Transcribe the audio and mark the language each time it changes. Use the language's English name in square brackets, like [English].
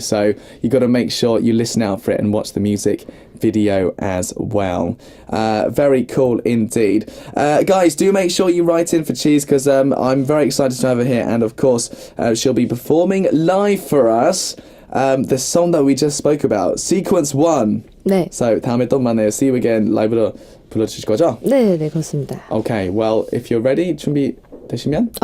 [English] So you got to make sure you listen out for it and watch the music video as well. Very cool indeed. Guys, do make sure you write in for Cheese, because I'm very excited to have her here, and of course she'll be performing live for us the song that we just spoke about, Sequence 1. [Korean] 네. So 다음에 또 만나요, See You Again 라이브로 불러주실 거죠? 네, 그렇습니다. [English] Okay, well, if you're ready, [Korean] 준비되시면